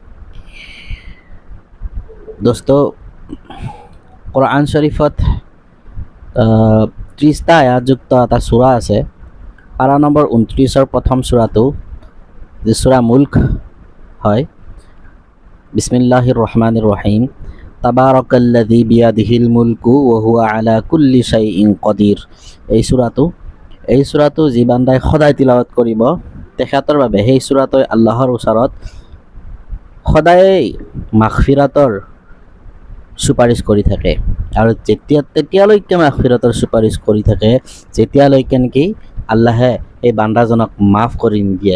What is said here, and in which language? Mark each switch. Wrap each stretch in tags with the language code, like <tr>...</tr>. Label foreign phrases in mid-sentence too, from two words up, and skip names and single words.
<as>দোস্ত, কোৰআন শৰীফত 30টা আয়াতযুক্ত এটা সূৰা আছে। পাৰা নম্বৰ 29-ৰ প্ৰথম সূৰাটো, যি সূৰা মুল্ক হয়।</as> <ar>بسم الله الرحمن الرحيم تبارك الذي بيده الملك وهو على كل شيء قدير.</ar> <as>এই সূৰাটো যি বান্দাই সদায় তিলাৱত কৰিব, তেখেতৰ বাবে সেই সূৰাটোৱে আল্লাহৰ ওচৰত সদায় মাগফিৰাতৰ চুপাৰিশ কৰি থাকে। আৰু তেতিয়ালৈকে মাগফিৰাতৰ চুপাৰিশ কৰি থাকে যেতিয়ালৈকে নেকি আল্লাহে এই বান্দাজনক মাফ কৰি নিদিয়ে।</as>